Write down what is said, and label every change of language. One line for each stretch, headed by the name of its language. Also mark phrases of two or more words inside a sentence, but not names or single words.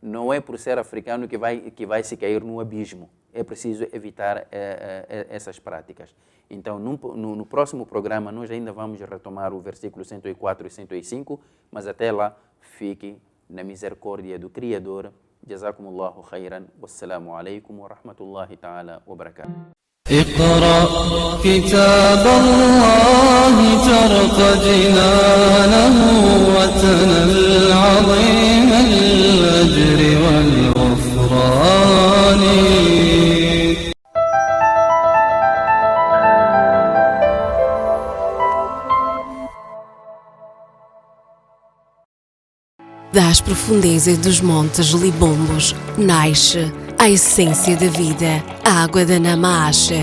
Portuguese: não é por ser africano que vai se cair no abismo. É preciso evitar essas práticas. Então, no próximo programa, nós ainda vamos retomar o versículo 104 e 105, mas até lá, fique na misericórdia do Criador.
Arabic: جزاكم الله خيرا. والسلام عليكم ورحمة الله تعالى وبركاته. اقرأ كتاب الله ترق جنانه وتنل عظيم الأجر والغفران.
Portuguese: Das profundezas dos montes Libombos nasce a essência da vida, a água da Namaasha.